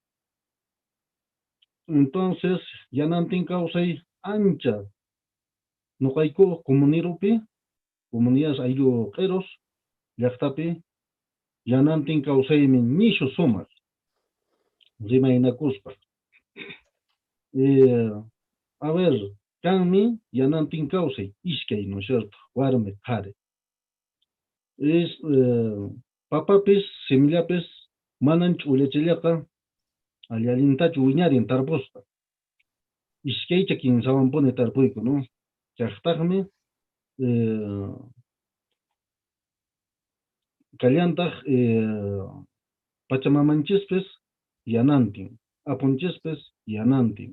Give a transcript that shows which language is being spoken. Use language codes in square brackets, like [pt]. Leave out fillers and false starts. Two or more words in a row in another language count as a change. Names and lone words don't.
[qu] Entonces, yanantin kawsay ancha nuqayku comunirupi, comunidades ayllu qeros, llaqtapi, yanantin kawsaymi nishu sumaq, rimaynakuspa. A ver, kanmi yanantin kawsay, iskay, [es] ¿no es cierto? [qu] Warmi qhari. Es papapis, semillapis, manan ch'ullachillaqa, allintachu wiñarin tarpuspa. Iskaycha kinsawanpuni tarpuyku, ¿no? Chaqtaqmi kallantaq pachamamanchispis yanantin, apunchispis yanantin.